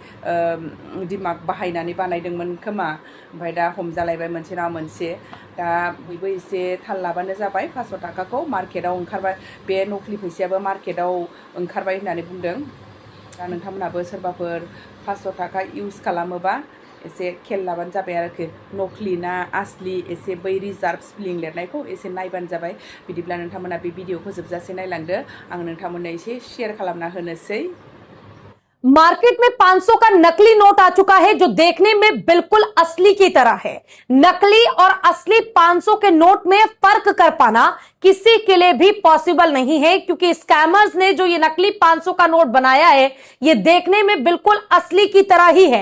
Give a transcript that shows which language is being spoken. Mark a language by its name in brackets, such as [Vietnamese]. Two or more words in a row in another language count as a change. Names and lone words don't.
[Bodo] दिमाग बाहायनानै बानायदोंमोन खोमा ओमफ्राय दा हमजालायबाय मोनसे नङा मोनसे दा बयबो एसे थाल लाबानो जाबाय 500 थाखाखौ मार्केटाव ओंखारबाय बे नकलि फैसायाबो मार्केटाव ओंखारबाय होननानै बुंदों दा नोंथांमोनाबो सोरबाफोर 500 थाखा इउज खालामोबा एसे खेल लाबानो जाबाय आरोखि नकलि ना आसलि एसे बै रिजार्भ स्पेलिं लिरनायखौ एसे नायबानो जाबाय बिदिब्ला नोंथांमोना बे भिडिअखौ जोबजासे नायलांदो आं नोंथांमोननो एसे शेयार खालामना होनोसै [Hindi] मार्केट में 500 का नकली नोट आ चुका है जो देखने में बिल्कुल असली की तरह है। नकली और असली 500 के नोट में फर्क कर पाना किसी के लिए भी पॉसिबल नहीं है क्योंकि स्कैमर्स ने जो ये नकली 500 का नोट बनाया है ये देखने में बिल्कुल असली की तरह ही है।